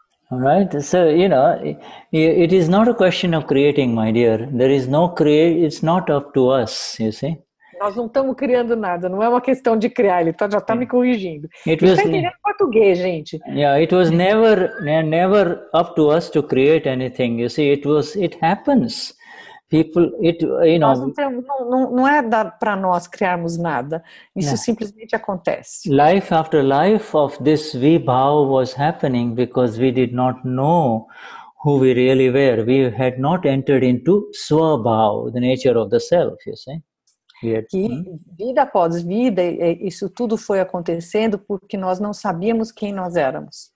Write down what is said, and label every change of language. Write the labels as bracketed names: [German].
[English] All right, so you know, it is not a question of creating, my dear. There is no it's not up to us, you see. [Portuguese] Nós não estamos criando nada, não é uma questão de criar, ele já está me corrigindo. Ele está entendendo português, gente. [English] Yeah, it was never up to us to create anything, you see. It happens. People, you know, [Portuguese] não é para nós criarmos nada. Isso simplesmente acontece. [English] Life after life of this vibhav was happening because we did not know who we really were. We had not entered into swabhav, the nature of the self, you see. [Portuguese] Vida após vida, isso tudo foi acontecendo porque nós não sabíamos quem nós éramos.